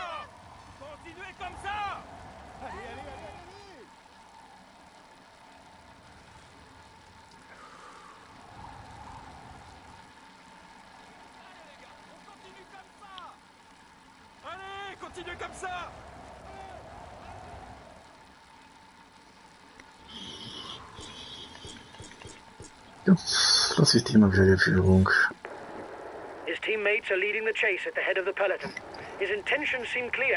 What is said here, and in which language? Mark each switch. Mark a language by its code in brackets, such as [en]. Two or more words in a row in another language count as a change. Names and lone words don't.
[fr] Continuez comme ça. Allez. Allez, continuez comme ça. [de] Jetzt lasse ich die mal wieder die Führung. [en] His teammates are leading the chase at the head of the peloton. His intentions seem clear.